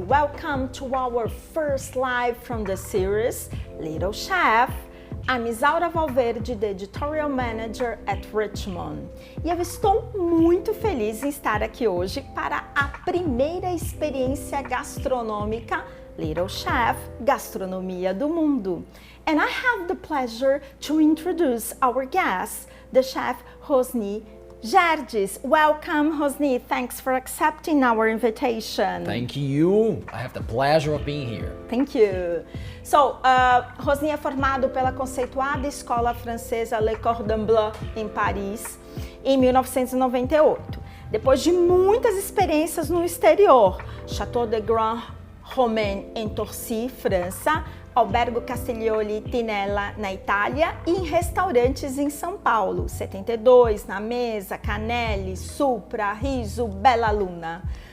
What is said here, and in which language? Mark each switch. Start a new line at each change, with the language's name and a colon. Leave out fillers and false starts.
English: Welcome to our first live from the series Little Chef. I'm Isaura Valverde, the Editorial Manager at Richmond.
Portuguese: E eu estou muito feliz em estar aqui hoje para a primeira experiência gastronômica Little Chef, Gastronomia do Mundo.
English: And I have the pleasure to introduce our guest, the chef Rosny Gerdes. Welcome, Rosny. Thanks for accepting our invitation. Thank you. I have the pleasure of being here. Thank you.
Portuguese: So, Rosny é formado pela conceituada escola francesa Le Cordon Bleu em Paris em 1998. Depois de muitas experiências no exterior, Château de Grand Romain em Torcy, França, Albergo Castiglioni Tinella na Itália e em restaurantes em São Paulo, 72, Na Mesa, Canelli, Supra, Riso, Bella Luna.